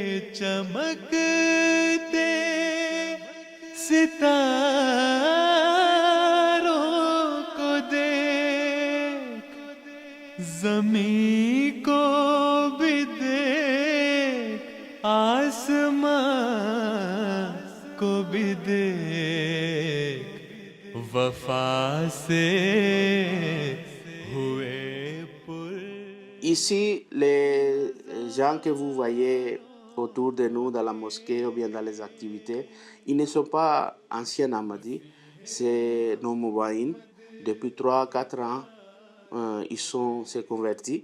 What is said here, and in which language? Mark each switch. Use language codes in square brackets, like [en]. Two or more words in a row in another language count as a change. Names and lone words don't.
[ur] چمکتے ستاروں کو دیکھ، زمیں کو بھی دیکھ، آسماں کو بھی دیکھ، وفا سے ہوئے پر. [fr] Ici, les gens que vous voyez autour de nous dans la mosquée ou bien dans les activités, ils ne sont pas anciens Ahmadis, c'est nos Moubaïns. Depuis 3-4 ans, ils sont s'est convertis.